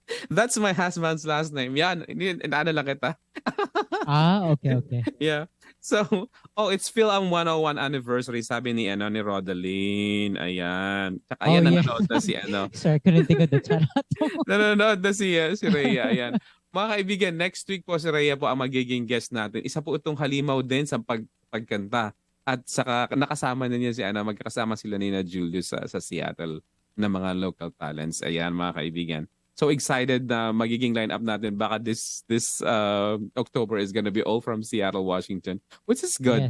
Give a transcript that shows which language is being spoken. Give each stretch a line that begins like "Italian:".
English: That's my husband's last name.
Filipino: Yan, ano lang kita.
English: Okay, okay. Yeah. So, it's Fil-Am 101 anniversary,
Filipino: sabi ni Rodeline. Ayan. Tsaka Oh ayan,
English: yeah.
Filipino: nanonood na si
English: Sorry, I couldn't think of the channel.
Filipino: nanonood na si Rhea. Ayan. Mga kaibigan,
English: next week
Filipino: po si Rhea po ang magiging guest natin. Isa po itong halimaw din sa pagkanta. At saka nakasama na niya magkakasama sila ni na Julius sa Seattle na mga local talents. Ayan, mga kaibigan.
English: So excited
Filipino: na magiging lineup natin. Baka
English: this October is gonna be all from Seattle, Washington, which is good